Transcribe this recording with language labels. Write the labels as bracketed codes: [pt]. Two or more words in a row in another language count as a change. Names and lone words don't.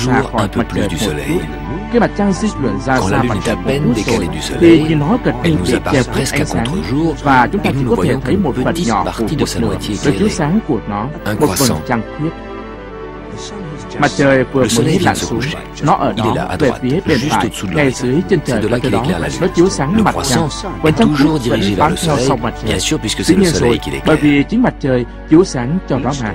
[fr] un peu plus du soleil. [vi] Khi mặt trăng di chuyển ra [fr] Quand la [vi] xa [fr] lune [vi] mặt [fr] est à [vi] trời [fr] peine [vi] một [fr] décalée [vi] rồi, [fr] du [vi] thì [fr] soleil, [vi] nhìn nó gần [fr] elle [vi] như [fr] nous [vi] bị che [fr] apparaît [vi] khuất [fr] presque [vi] ánh [fr] à [vi] sáng, [fr] contre-jour [vi] và chúng ta [fr] et [vi] chỉ [fr] nous [vi] có [fr] ne [vi] thể [fr] voyons [vi] thấy [fr] qu'une [vi] một phần [fr] petite [vi] nhỏ của [fr] partie de [vi] một [fr] sa [vi] nửa [fr] moitié [vi] sự chiếu [fr] éclairée. [vi] sáng của nó, [fr] Un [vi] một phần [fr] croissant. [vi] trăng khuyết. Mặt trời vừa mới lặn xuống, nó ở đó về phía bên phải, ngay dưới chân trời, và từ đó nó chiếu sáng mặt trăng. Vẫn trăng khuyết vẫn bám theo sau mặt trời. Dĩ nhiên rồi, bởi vì chính mặt trời chiếu sáng cho nó mà.